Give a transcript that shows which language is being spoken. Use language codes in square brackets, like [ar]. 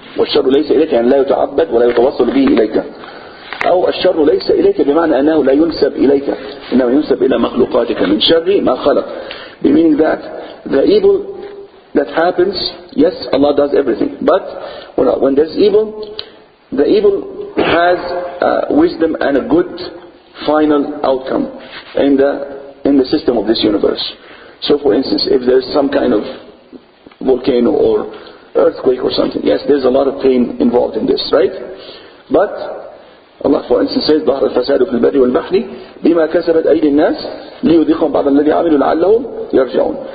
[ar] والشر ليس إليك يعني لا يتعبد ولا يتوصل به إليك. أو الشر ليس إليك بمعنى أنه لا ينسب إليك إنما ينسب إلى مخلوقاتك من شر ما خلق. [en] Meaning that the evil that happens, yes, Allah does everything. But when there's evil, the evil has wisdom and a good final outcome in the system of this universe. So for instance, if there's some kind of volcano or earthquake or something, yes, there's a lot of pain involved in this, right? But Allah for instance says [ar] ظهر الفساد في البر والبحر بما كسبت أيدي الناس ليذيقهم بعض الذي عملوا لعلهم يرجعون.